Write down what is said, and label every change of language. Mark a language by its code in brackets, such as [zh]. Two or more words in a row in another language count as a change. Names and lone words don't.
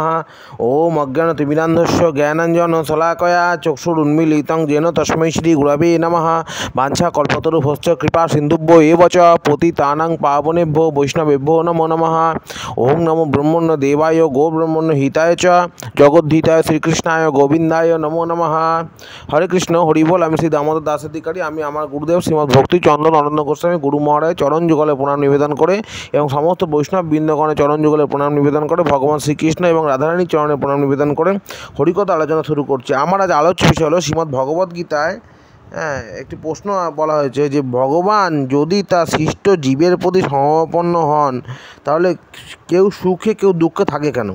[sa] ओम अज्ञानतिमिरान्धस्य ज्ञानाञ्जनशलाकया चक्षुरुन्मीलितं येन तस्मै श्रीगुरवे नमः। वाञ्छाकल्पतरुभ्यश्च कृपासिन्धुभ्यो एव च पतितानां पावनेभ्यो वैष्णवेभ्यो नमो नमः। ओम नमो ब्रह्मण्य देवाय गोब्रह्मण्य हिताय च जगद्धिताय श्रीकृष्णाय गोविंदाय नमो नमः। [bn] হরে কৃষ্ণ হরি বোল। আমি শ্রী দামোদর দাস অধিকারী। আমি আমার গুরুদেব শ্রীমদ ভক্তি চন্দন আনন্দ গোস্বামী গুরু মহারাজ চরণ যুগলে প্রণাম নিবেদন করে এবং সমস্ত বৈষ্ণব বৃন্দগণের চরণ যুগলে প্রণাম নিবেদন করে ভগবান শ্রীকৃষ্ণ এবং রাধারানীর চরণে প্রণাম নিবেদন করে হরিকথা আলোচনা শুরু করছি। আমার আজ আলোচ্য বিষয় হলো শ্রীমদ্ ভগবদ্গীতায় একটি প্রশ্ন বলা হয়েছে যে ভগবান যদি তার সৃষ্ট জীবের প্রতি সমপন্ন হন তাহলে কেউ সুখে কেউ দুঃখে থাকে কেন?